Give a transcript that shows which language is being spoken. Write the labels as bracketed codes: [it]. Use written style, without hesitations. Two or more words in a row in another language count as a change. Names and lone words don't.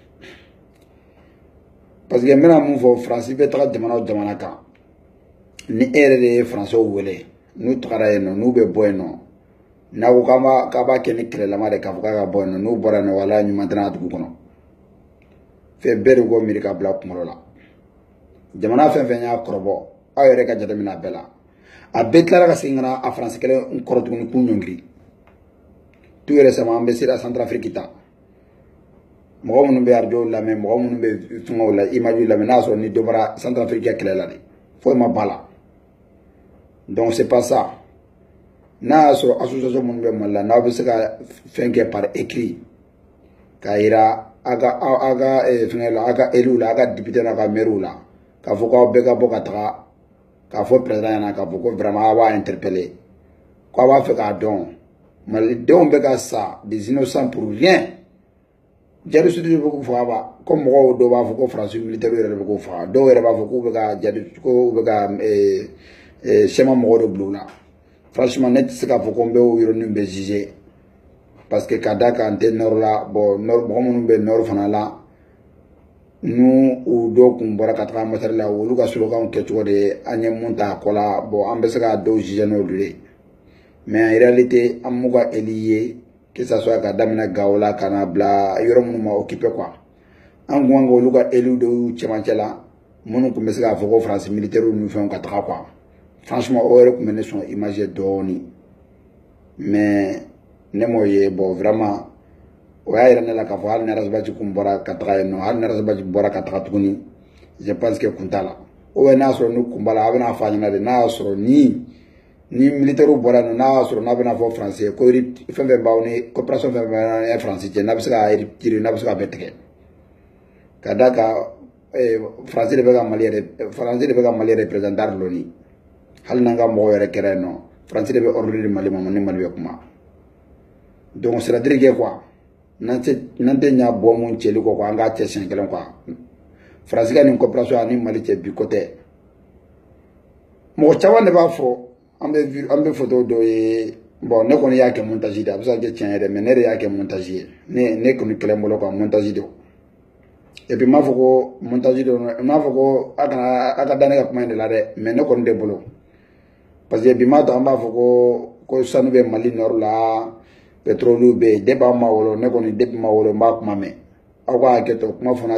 [bm] parce que n bɛna mun fɔ Faransi bɛ taga jamana o jamana kan ni e yɛrɛ de ye Faransɛw wele n'u tagara yen nɔ n'u bɛ bɔ yen nɔ n'a ko k'a b'a kɛ ni kɛlɛlama de k'a fɔ k'a ka bɔ yen nɔ n'u bɔra yen nɔ wala ɲuman tɛna a dugu kɔnɔ fɛn bɛɛ de k'o miiri ka bila kunkolo la jamana fɛn fɛn y'a kɔrɔbɔ aw yɛrɛ ka jateminɛ a bɛɛ la a bɛɛ tilara ka segin ka na a Faransi kɛlɛ kɔrɔ tuguni k'u ɲɔngiri [fr] tout récemment [bm] an bɛ sera Centrafrique ta mɔgɔ minnu bɛ radio lamɛn mɔgɔ minnu bɛ fɛngɛw la image lamɛn n'a sɔrɔ ni dɔ bɔra Centrafrique ka kɛlɛ la de foyi ma ba la donc [fr] c'est pas ça [bm] n'a y'a sɔrɔ association minnu bɛ Mali la n'aw bɛ se ka fɛn kɛ [fr] par écrit [bm] k'a yira a ka fɛngɛ la a ka élus la a ka député n'a ka maires la k'a fɔ k'aw bɛɛ ka bɔ ka taga k'a fɔ président ɲɛna k'a fɔ ko vraiment a b'a interpeller k'a b'a fɛ k'a dɔn malidenw bɛ ka sa [fr] des innocents pour rien [bm] jadi sudu de bɛ k'u faga ba comme mɔgɔw dɔw b'a fɔ ko Faransi militaire yɛrɛ de bɛ k'u faga dɔw yɛrɛ b'a fɔ k'u bɛ ka jadi ko u bɛ ka sɛma mɔgɔw de bila u la franchement ne tɛ se k'a fɔ ko n bɛ o yɔrɔnin bɛɛ juger parce que ka da kan n tɛ nord la bon mɔgɔ minnu bɛ nord fana la n'u dɔw kun bɔra ka taga ambassade la olu ka slogan kɛcogo de ye an ye mun ta a kɔ la bon an bɛ se ka dɔw juger n'olu ye mais [fr] en réalité [bm] an m'u ka élu ye [fr] que ça soit [bm] ka daminɛ Gao la ka na bila yɔrɔ minnu ma occupé quoi an kun kan k'olu ka élu dɔw cɛmancɛ la minnu kun bɛ se k'a fɔ ko Faransi militaire ni fɛnw ka taga quoi franchement o yɛrɛ kun bɛ ne sɔn image ye dɔɔni mais ne m'o ye bon vraiment o y'a yira ne la k'a fɔ hali ni Arazbachi kun bɔra ka taga yen nɔ hali ni Arazbachi bɔra ka taga tuguni [fr] je pense que [bm] kun t'a la ou bien n'a y'a sɔrɔ n'u kun b'a la a bɛna fɔ a ɲɛna de n'a y'a sɔrɔ ni militaire bɔra yen nɔ n'a y'a sɔrɔ n'a bɛna fɔ Faransi ye ko fɛn fɛn b'aw ni coopération fɛn fɛn ye Faransi cɛ n'a bɛ se ka yiri n'a bɛ se ka bɛɛ tigɛ ka d'a kan Faransi de bɛ ka Mali représentant loni hali n'an ka mɔgɔw yɛrɛ kɛra yen nɔ Faransi de bɛ ordre di Mali ma ni Mali bɛ kuma donc [fr] c'est à dire que [bm] quoi n'an tɛ ɲa bɔ mun cɛli kɔ quoi an k'a cɛ siɲɛ kelen quoi Faransi ka nin coopération ani Mali cɛ bi ko tɛ mɔgɔ caman de b'a fɔ an bɛ photo dɔ ye bon ne kɔni y'a kɛ montage de a bɛ se ka kɛ tiɲɛ yɛrɛ mais ne de y'a kɛ montage ye ne kɔni kɛlɛ n bolo quoi montage don [fr] et puis [bm] n m'a fɔ ko montage don n m'a fɔ ko a ka da ne ka kuma in de la dɛ mais ne kɔni de bolo parce que bi m'a to an b'a fɔ ko sanu bɛ Mali nord la pétrole bɛ yen depuis an ma wolo ne kɔni depuis ma wolo n b'a kuma mɛn aw ka hakɛ to kuma